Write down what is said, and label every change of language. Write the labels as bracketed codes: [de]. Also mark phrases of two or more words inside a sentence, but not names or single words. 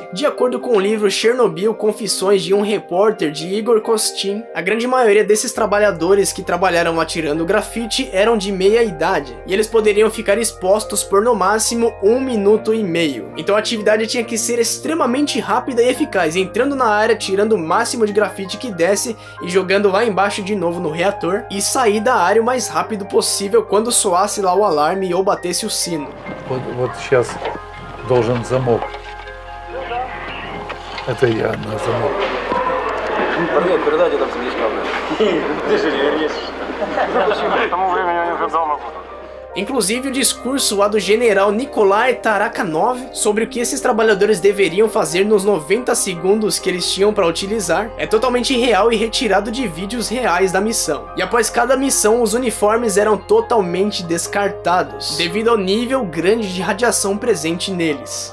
[pt] De acordo com o livro Chernobyl, Confissões de um Repórter, de Igor Kostin, a grande maioria desses trabalhadores que trabalharam trabalharam atirando grafite eram de meia idade, e eles poderiam ficar expostos por no máximo 1 minuto e meio. Então a atividade tinha que ser extremamente rápida e eficaz, entrando na área, tirando o máximo de grafite que desse e jogando lá embaixo de novo no reator, e sair da área o mais rápido possível quando soasse lá o alarme ou batesse o sino. [ru] Вот сейчас должен замок. Это я на замок. Привет, передайте там сердечко. Ты же не вернешь. К тому времени они уже дома будут. [pt] Inclusive o discurso lá do general Nikolai Tarakhanov sobre o que esses trabalhadores deveriam fazer nos 90 segundos que eles tinham para utilizar é totalmente real e retirado de vídeos reais da missão. E após cada missão, os uniformes eram totalmente descartados, devido ao nível grande de radiação presente neles.